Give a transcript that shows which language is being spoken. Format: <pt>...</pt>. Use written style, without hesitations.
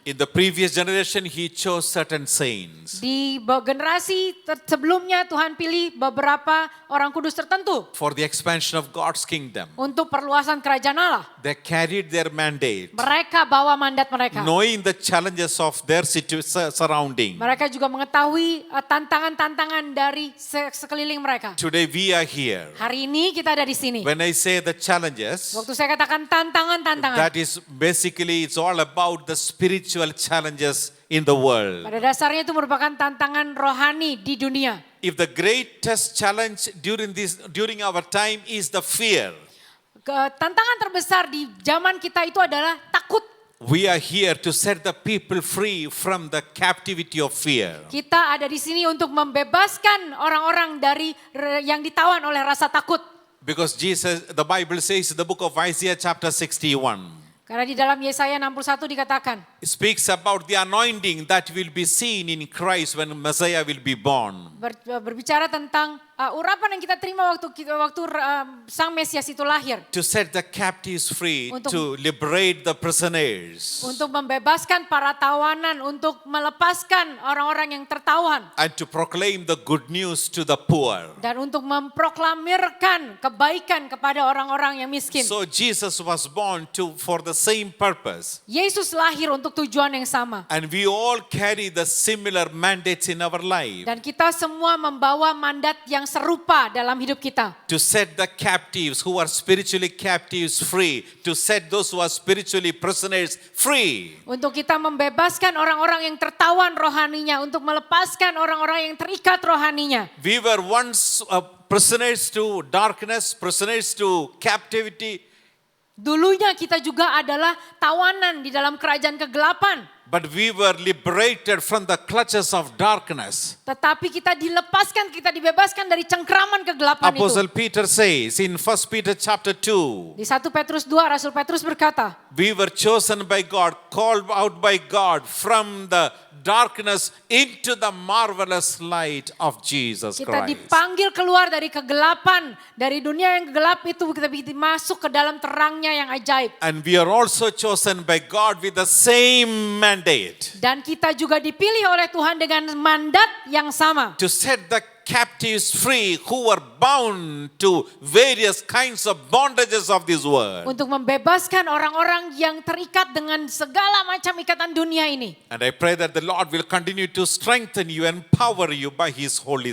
<en>In the previous generation, He chose certain saints.</en> <id>Di generasi sebelumnya Tuhan pilih beberapa orang kudus tertentu</id> <en>For the expansion of God's kingdom.</en> <id>untuk perluasan kerajaan Allah.</id> <en>They carried their mandate,</en> <id>Mereka bawa mandat mereka.</id> <en>knowing the challenges of their surrounding.</en> <id>Mereka juga mengetahui tantangan-tantangan dari sekeliling mereka.</id> <en>Today we are here.</en> <id>Hari ini kita ada di sini.</id> <en>When I say the challenges,</en> <id>Waktu saya katakan tantangan-tantangan,</id> <en>that is basically it's all about the spiritual challenges in the world.</en> <id>pada dasarnya itu merupakan tantangan rohani di dunia.</id> <en>If the greatest challenge during our time is the fear,</en> <id>Tantangan terbesar di zaman kita itu adalah takut.</id> <en>we are here to set the people free from the captivity of fear.</en> <id>Kita ada di sini untuk membebaskan orang-orang dari yang ditawan oleh rasa takut.</id> <en>Because the Bible says in the book of Isaiah chapter 61,</en> <id>Karena di dalam Yesaya 61 dikatakan,</id> <en>it speaks about the anointing that will be seen in Christ when Messiah will be born.</en> <id>berbicara tentang urapan yang kita terima waktu Sang Mesias itu lahir.</id> <en>To set the captives free,</en> <id>Untuk-</id> <en>to liberate the prisoners,</en> <id>Untuk membebaskan para tawanan, untuk melepaskan orang-orang yang tertawan.</id> <en>and to proclaim the good news to the poor.</en> <id>Dan untuk memproklamirkan kebaikan kepada orang-orang yang miskin.</id> <en>So Jesus was born for the same purpose.</en> <id>Yesus lahir untuk tujuan yang sama.</id> <en>And we all carry the similar mandates in our life.</en> <id>Dan kita semua membawa mandat yang serupa dalam hidup kita.</id> <en>To set the captives who are spiritually captives free. To set those who are spiritually prisoners free.</en> <id>Untuk kita membebaskan orang-orang yang tertawan rohaninya. Untuk melepaskan orang-orang yang terikat rohaninya.</id> <en>We were once prisoners to darkness, prisoners to captivity.</en> <id>Dulunya kita juga adalah tawanan di dalam kerajaan kegelapan.</id> <en>But we were liberated from the clutches of darkness.</en> <id>Tetapi kita dilepaskan, kita dibebaskan dari cengkraman kegelapan itu.</id> <en>Apostle Peter says in 1 Peter chapter 2,</en> <id>Di 1 Petrus 2, Rasul Petrus berkata,</id> <en>we were chosen by God, called out by God from the darkness into the marvelous light of Jesus</en> <id>kita</id> <en>Christ.</en> <id>dipanggil keluar dari kegelapan, dari dunia yang gelap itu kita masuk ke dalam terangnya yang ajaib.</id> <en>And we are also chosen by God with the same mandate</en> <id>Dan kita juga dipilih oleh Tuhan dengan mandat yang sama.</id> <en>to set the captives free who were bound to various kinds of bondages of this world.</en> <id>Untuk membebaskan orang-orang yang terikat dengan segala macam ikatan dunia ini.</id> <en>And I pray that the Lord will continue to strengthen you, empower you by His Holy</en>